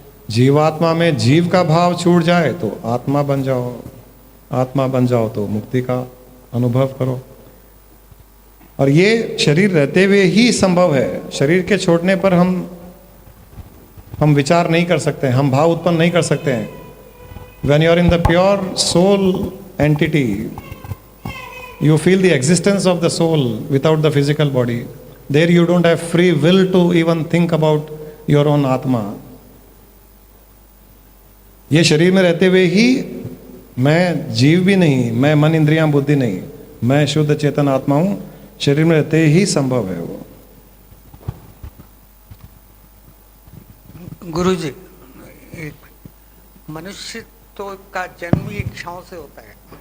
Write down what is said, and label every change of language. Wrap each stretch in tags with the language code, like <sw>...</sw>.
<hi>जीवात्मा में जीव का भाव छूट जाए तो आत्मा बन जाओ, आत्मा बन जाओ तो मुक्ति का अनुभव करो। और ये शरीर रहते हुए ही संभव है। शरीर के छोड़ने पर हम विचार नहीं कर सकते हैं, हम भाव उत्पन्न नहीं कर सकते हैं।</hi> <en>When you are in the pure soul entity, you feel the existence of the soul without the physical body. There you don't have free will to even think about your own आत्मा।</en> <hi>ये शरीर में रहते हुए ही मैं जीव भी नहीं, मैं मन इंद्रियां बुद्धि नहीं, मैं शुद्ध चेतन आत्मा हूं, शरीर में रहते ही संभव है वो। गुरुजी, मनुष्य तो का जन्म ही इच्छाओं से होता है,</hi>